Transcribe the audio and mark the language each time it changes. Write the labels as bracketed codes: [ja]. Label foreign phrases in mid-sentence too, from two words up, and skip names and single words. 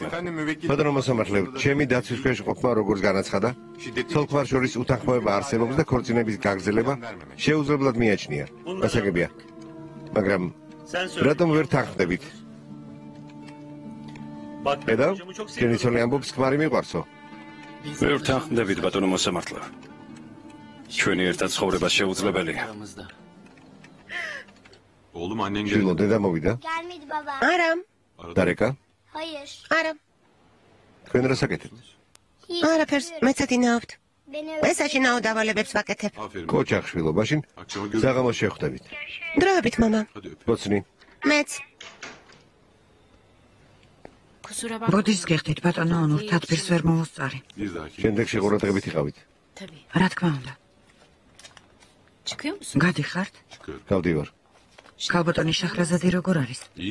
[ka] ბატონო მოსამართლე, ჩემი დაცვის ქვეშ ყოფნა როგორც განაცხადა, ცოლ-ქმარ შორის უთანხმოება არსებობს და ქორწინების გაგრძელება შეუძლებლად მიაჩნია. გასაგებია. მაგრამ რატომ ვერ თანხმდებით? ედავ, შენი ცოლი ამბობს, ქმარი მიყვარსო. ვერ თანხმდებით ბატონო მოსამართლე. ჩვენი ერთად ცხოვრება შეუძლებელია. [tr] Oğlum annen [ka] შვილო, [tr] geldi. [ka] დედა მოვიდა? [tr] Gelmedi baba. [ka] არა, დარეკა? [tr] Hayır. [ka] არა, თქვენ რა საკეთებთ? არაფერს, მეც ათინაობთ. [tr] Beni [ka] მე საშინაო დავალებებს ვაკეთებ. [tr] Aferin. [ka] კოჩახ შვილო, მაშინ [tr] Akşama görüşürüz. [ka] საღამოს შევხვდებით. დროებით, მამა. [tr] Hadi öpeyim. [ka] ბოცნი, მეც. ბოდის გეხდით, ბატონო ონურ, თათბირს ვერ მოუსწარი. [tr] Bir dahaki. [ka] შემდეგში ყურადღებით იყავით. რა თქმა უნდა. გადიხართ? [tr] Çıkıyorum. [ka] გავდივარ. ქალბატონი შაჰრაზადი როგორ არის? [tr] İyi.